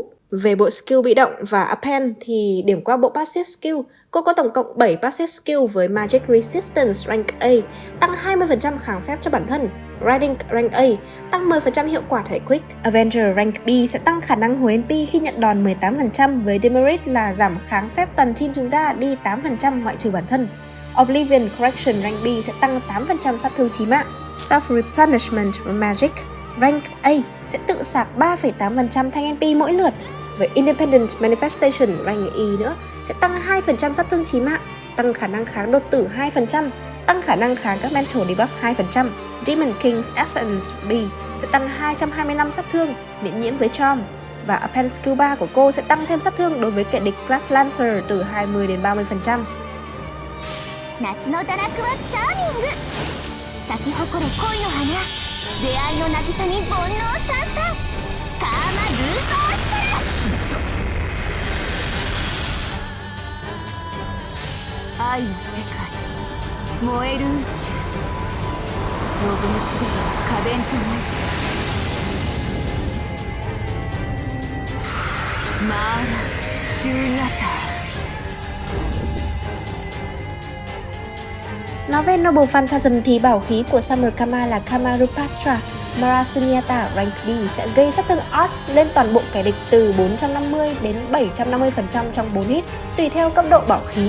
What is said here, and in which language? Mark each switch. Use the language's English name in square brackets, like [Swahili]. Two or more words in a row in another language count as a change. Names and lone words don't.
[Vietnamese] Về bộ skill bị động và append thì điểm qua bộ [English] passive skill, [Vietnamese] cô có tổng cộng 7 [English] passive skill [Vietnamese] với Magic Resistance rank A, tăng 20% kháng phép cho bản thân, [English] Riding rank A, [Vietnamese] tăng 10% hiệu quả thẻ Quick, Avenger rank B sẽ tăng khả năng hồi NP khi nhận đòn 18% với demerit là giảm kháng phép toàn team chúng ta đi 8% ngoại trừ bản thân. Oblivion Correction rank B sẽ tăng 8% sát thương chí mạng, Self-Replenishment Magic rank A sẽ tự sạc 3,8% thanh NP mỗi lượt. Với Independent Manifestation rank E nữa sẽ tăng 2% sát thương chí mạng, tăng khả năng kháng đột tử 2%, tăng khả năng kháng các [English] mental debuff [Vietnamese] 2%. Demon King's Essence B sẽ tăng 225 sát thương, miễn nhiễm với charm. Và [English] append skill [Vietnamese] 3 của cô sẽ tăng thêm sát thương đối với kẻ địch class Lancer từ 20 đến 30%. [Japanese] 夏の堕落はチャーミング咲き誇れ恋の花出会いの渚に煩悩さんさんカーマルートアストラ愛の世界燃える宇宙望むすべてが可憐となるマーラ・シューニャター [Vietnamese] Nói về Noble Phantasm thì bảo khí của Summer Kama là Kamarupastra Mara Sunyata rank B sẽ gây sát thương Arts lên toàn bộ kẻ địch từ 450 đến 750% trong 4 hit, tùy theo cấp độ bảo khí.